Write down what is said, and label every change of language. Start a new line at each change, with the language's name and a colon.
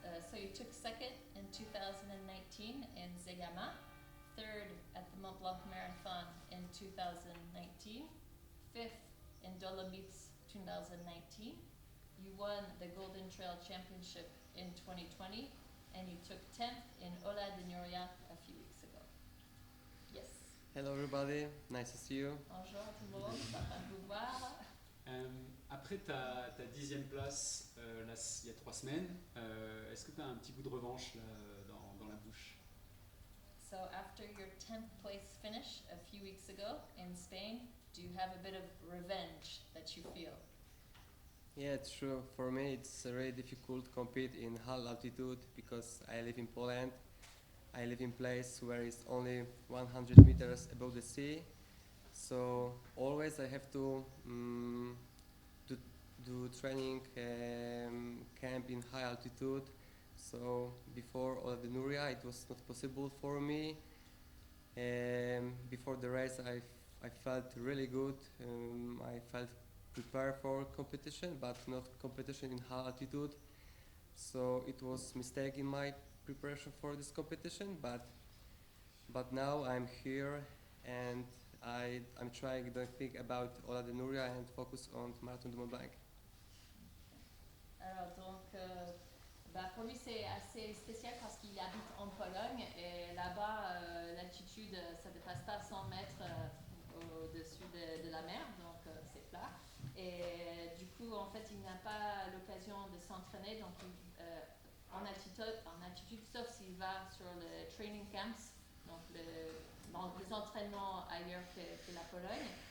English: So you took second in 2019 in Zegama, third at the Mont Blanc Marathon in 2019, fifth in Dolomites 2019. You won the Golden Trail Championship in 2020, and you took 10th in Ola de Nuria a few weeks ago. Yes. Hello everybody, nice to see you.
French: Bonjour tout le monde, ça va vous voir. Après après ta 10e place là, il y a 3 semaines, est-ce que tu as un petit goût de revanche là, dans la bouche?
English: So after your 10th place finish a few weeks ago in Spain, do you have a bit of revenge that you feel? Yeah, it's true. For me, it's very difficult to compete in high altitude because I live in Poland. I live in a place where it's only 100 meters above the sea. So always I have to do training camp in high altitude. So before Ola de Nuria, it was not possible for me. Before the race, I felt really good. I felt prepared for competition, but not competition in high altitude. So it was mistake in my preparation for this competition. But now I'm here and I'm trying to think about Ola de Nuria and focus on Marathon de Mont Blanc.
French: Alors donc, pour lui c'est assez spécial parce qu'il habite en Pologne et là-bas l'altitude ça ne dépasse pas 100 mètres au-dessus de la mer, donc c'est plat. Et du coup en fait il n'a pas l'occasion de s'entraîner donc en altitude sauf s'il va sur le training camps, donc dans les entraînements ailleurs que la Pologne.